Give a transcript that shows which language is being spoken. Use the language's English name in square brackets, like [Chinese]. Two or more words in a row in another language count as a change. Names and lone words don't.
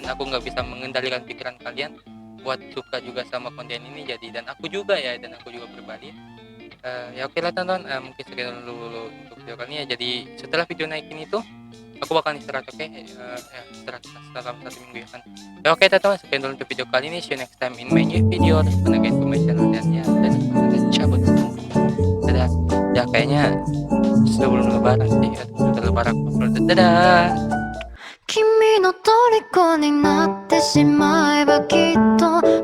[Indonesian] Aku nggak bisa mengendalikan pikiran kalian buat suka juga sama konten ini, jadi dan aku juga pribadi. Ya oke lah teman-teman, mungkin sekian dulu untuk video kali ini ya. Jadi setelah video naikin itu aku bakal istirahat, oke? Istirahat dalam 1 minggu ya kan. Ya oke teman-teman, sekian dulu untuk video kali ini. [English] See you next time in my new video. [Indonesian] Terus guys ke [English] my channel [Indonesian] dan ya, dan cabut. Dadah. Ya kayaknya sebelum lebaran sih, udah lebaran. Dadah. [Japanese] 君の虜になってしまえばきっと